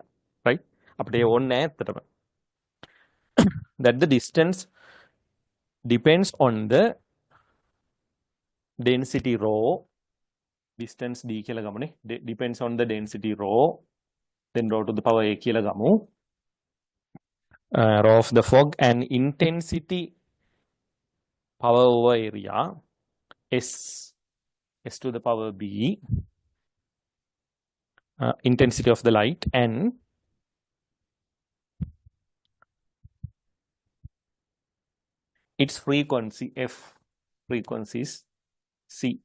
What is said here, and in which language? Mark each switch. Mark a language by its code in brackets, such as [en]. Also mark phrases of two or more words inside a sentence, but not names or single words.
[si] right? අපිට ඒ ඕනේ නැහැ ඇත්තටම. [en] that the distance depends on the density rho. [si] distance d කියලා ගමුනේ. [en] depends on the density rho. then rho to the power a [si] කියලා ගමු. [en] Rho of the fog and intensity power over area s to the power b, intensity of the light, and its frequency f, frequencies c.